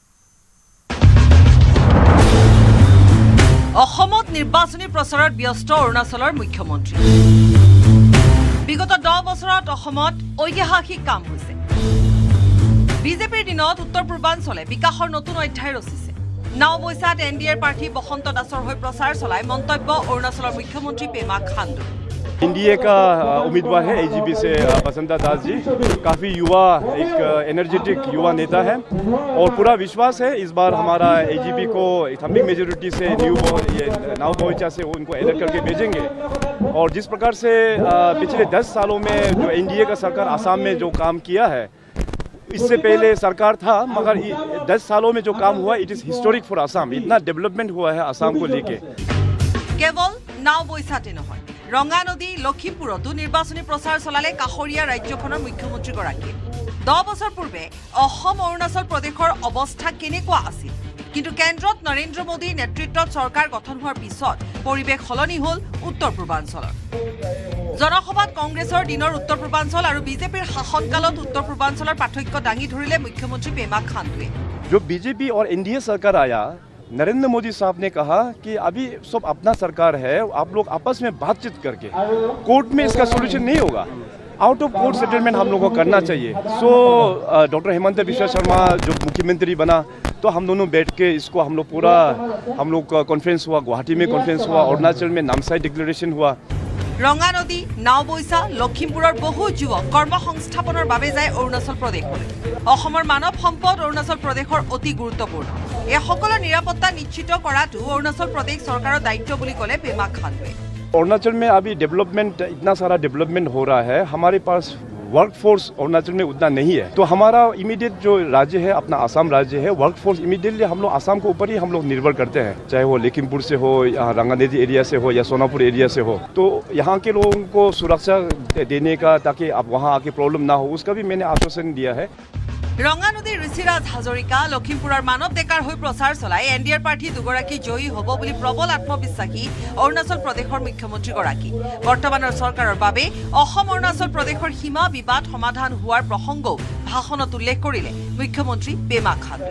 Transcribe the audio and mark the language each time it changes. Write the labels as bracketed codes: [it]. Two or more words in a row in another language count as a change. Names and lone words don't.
[as] অসমত নিৰ্বাচনী প্ৰচাৰত ব্যস্ত অৰুণাচলৰ মুখ্যমন্ত্ৰী। বিগত 10 বছৰত অসমত ঐতিহাসিক কাম হৈছে। বিজেপিৰ দিনত উত্তৰ পূৰ্বাঞ্চলে বিকাশৰ নতুন অধ্যায় ৰচিছে। নাওবৈচাত NDAৰ প্ৰাৰ্থী বসন্ত দাসৰ হৈ প্ৰচাৰ চলাই মন্তব্য অৰুণাচলৰ মুখ্যমন্ত্ৰী পেমা খাণ্ডু। [hi] NDA का उम्मीदवार है AGP से बसंता दास जी। काफ़ी युवा, एक एनर्जेटिक युवा नेता है और पूरा विश्वास है इस बार हमारा AGP को [en] thumping majority [hi] से नावबोइचा से उनको एलेक्ट करके भेजेंगे। और जिस प्रकार से पिछले 10 सालों में जो NDA का सरकार आसाम में जो काम किया है इससे पहले सरकार था, मगर 10 सालों में जो काम हुआ [en] it is historic for Assam. [hi] इतना डेवलपमेंट हुआ है आसाम को लेके। [as] কেৱল নাও বৈচাতে নহয়, ৰঙা নদী লখিমপুৰতো নিৰ্বাচনী প্ৰচাৰ চলালে কাষৰীয়া ৰাজ্যখনৰ মুখ্যমন্ত্ৰীগৰাকীয়ে। 10 বছৰ পূৰ্বে অসম অৰুণাচল প্ৰদেশৰ অৱস্থা কেনেকুৱা আছিল, কিন্তু কেন্দ্ৰত নৰেন্দ্ৰ মোদীৰ নেতৃত্বত চৰকাৰ গঠন হোৱাৰ পিছত পৰিৱেশ সলনি হ'ল উত্তৰ পূৰ্বাঞ্চলৰ। জনসভাত কংগ্ৰেছৰ দিনৰ উত্তৰ পূৰ্বাঞ্চল আৰু বিজেপিৰ শাসনকালত উত্তৰ পূৰ্বাঞ্চলৰ পাৰ্থক্য দাঙি ধৰিলে মুখ্যমন্ত্ৰী পেমা খাণ্ডুৱে। [hi] जो बीजेपी और एनडीए सरकार आया, नरेंद्र मोदी साहब ने कहा कि अभी सब अपना सरकार है, आप लोग आपस में बातचीत करके, कोर्ट में इसका सोल्यूशन नहीं होगा, [en] out of court settlement [hi] हम लोग को करना चाहिए। सो डॉक्टर हेमंत बिश्वा शर्मा जो मुख्यमंत्री बना, तो हम दोनों बैठ के इसको हम लोग का कॉन्फ्रेंस हुआ, गुवाहाटी में कॉन्फ्रेंस हुआ, अरुणाचल में नामसाई डिक्लेरेशन हुआ। [as] ৰঙা নদী, নাও বৈচা, লখিমপুৰৰ বহু যুৱক কৰ্ম সংস্থাপনৰ বাবে যায় অৰুণাচল প্ৰদেশলৈ। অসমৰ মানৱ সম্পদ অৰুণাচল প্ৰদেশৰ অতি গুৰুত্বপূৰ্ণ। এই সকলো নিৰাপত্তা নিশ্চিত কৰাটো অৰুণাচল প্ৰদেশ চৰকাৰৰ দায়িত্ব বুলি ক'লে পেমা খাণ্ডুৱে। [hi] अरुणाचल में अभी डेवलपमेंट, इतना सारा डेवलपमेंट हो रहा है, हमारे पास [en] work force [hi] अरुणाचल में उतना नहीं है। तो हमारा इमीडिएट जो राज्य है अपना आसाम राज्य है, [en] work force immediately [hi] हम लोग आसाम के ऊपर ही हम लोग निर्भर करते हैं, चाहे वो लखीमपुर से हो या रंगानेदी एरिया से हो या सोनापुर एरिया से हो। तो यहाँ के लोगों को सुरक्षा देने का, ताकि अब वहाँ आके प्रॉब्लम ना हो, उसका भी मैंने आश्वासन दिया है। [as] ৰঙা নদীৰ ঋষিৰাজ হাজৰিকা লখিমপুৰৰ মানৱ ডেকাৰ হৈ প্ৰচাৰ চলাই এনডিএৰ প্ৰাৰ্থী দুগৰাকী জয়ী হ'ব বুলি প্ৰবল আত্মবিশ্বাসী অৰুণাচল প্ৰদেশৰ মুখ্যমন্ত্ৰীগৰাকী। বৰ্তমানৰ চৰকাৰৰ বাবে অসম অৰুণাচল প্ৰদেশৰ সীমা বিবাদ সমাধান হোৱাৰ প্ৰসংগও ভাষণত উল্লেখ কৰিলে মুখ্যমন্ত্ৰী পেমা খাণ্ডুৱে।